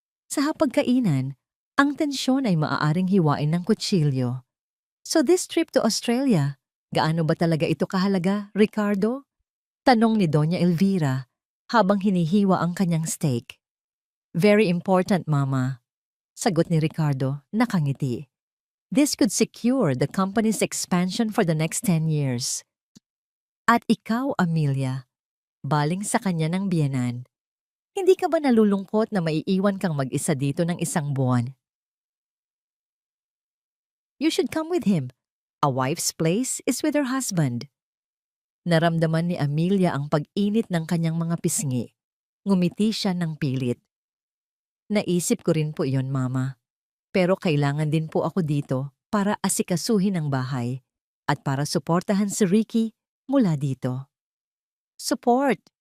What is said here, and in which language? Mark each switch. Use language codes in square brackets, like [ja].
[tl] Sa hapagkainan, ang tensyon ay maaaring hiwain ng kutsilyo. [en] So this trip to Australia, [tl] gaano ba talaga ito kahalaga, Ricardo? Tanong ni Doña Elvira habang hinihiwa ang kanyang steak. [en] Very important, [tl] Mama. Sagot ni Ricardo, nakangiti. [en] This could secure the company's expansion for the next 10 years. [tl] At ikaw, Amelia, baling sa kanya ng biyenan. Hindi ka ba nalulungkot na maiiwan kang mag-isa dito ng isang buwan? [en] You should come with him. A wife's place is with her husband. [tl] Naramdaman ni Amelia ang pag-init ng kanyang mga pisngi. Ngumiti siya ng pilit. Naisip ko rin po iyon, Mama. Pero kailangan din po ako dito para asikasuhin ang bahay at para suportahan si Ricky mula dito. Support!